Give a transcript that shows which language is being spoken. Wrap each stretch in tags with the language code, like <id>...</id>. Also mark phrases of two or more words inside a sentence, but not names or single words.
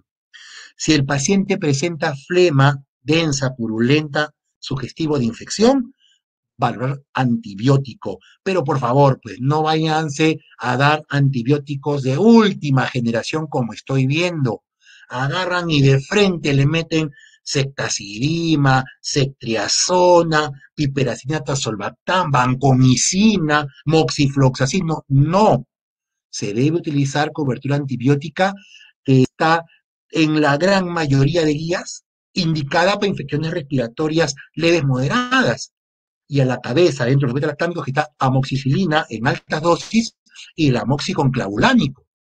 <es>Si el paciente presenta flema densa, purulenta, sugestivo de infección, valorar antibiótico, pero por favor, pues no váyanse a dar antibióticos de última generación como estoy viendo. Agarran y de frente le meten ceftazidima, ceftriaxona, piperacina, tazolbactam, vancomicina, moxifloxacin. No, no. Se debe utilizar cobertura antibiótica que está en la gran mayoría de guías indicada para infecciones respiratorias leves moderadas y a la cabeza, dentro de los beta-lactámicos, que está amoxicilina en altas dosis y el amoxiclavulánico.</es>